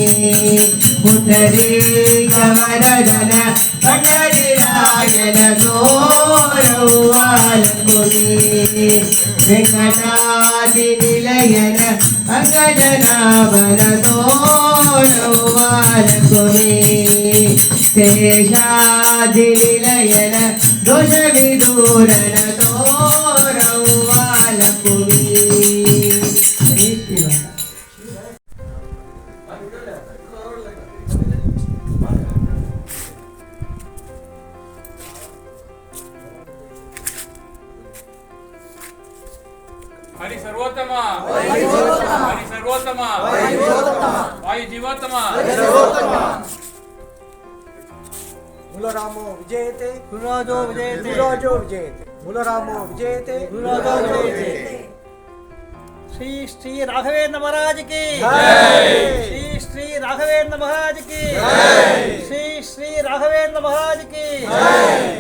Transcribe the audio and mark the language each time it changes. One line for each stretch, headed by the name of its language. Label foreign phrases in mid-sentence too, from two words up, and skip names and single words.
Kannada: ಪುಂಡರೀಕ ವರದನ ಪಂಡರಿರಾಯನ ತೋಲಗುಮಿ ವೆಂಕಟಾದ್ರಿ ನಿಲಯನ ಅಂಗಜನಾಭಲದೋಲಗುಮಿ ಶೇಷಾದ್ರಿ ನಿಲಯನ ದೋಷ ವಿದೂರನ ತೋಲಗುಮಿ
Sanskrit: हरि सर्वोत्तम हरि सर्वोत्तम वायु जीवोत्तम मूलरामो विजयते ಗುರುರಾಜೋ ವಿಜಯತೆ गुरुराजो विजयते मूलरामो विजयते ಗುರುರಾಜೋ ವಿಜಯತೆ.
Hindi: ಶ್ರೀ ಶ್ರೀ ರಾಘವೇಂದ್ರ महाराज की ಶ್ರೀ ಶ್ರೀ ರಾಘವೇಂದ್ರ महाराज की ಶ್ರೀ ಶ್ರೀ ರಾಘವೇಂದ್ರ महाराज की